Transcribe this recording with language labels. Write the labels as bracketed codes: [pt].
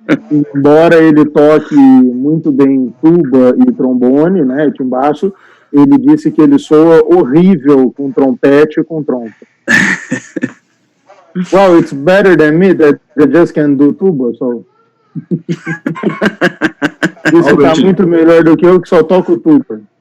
[pt] Embora ele toque muito bem tuba e trombone, né, timbaço, ele disse que ele soa horrível com trompete e com trompa. [en] Well, it's better than me that I just can do tuba, so. [pt] Isso tá muito melhor do que eu que só toco tuba.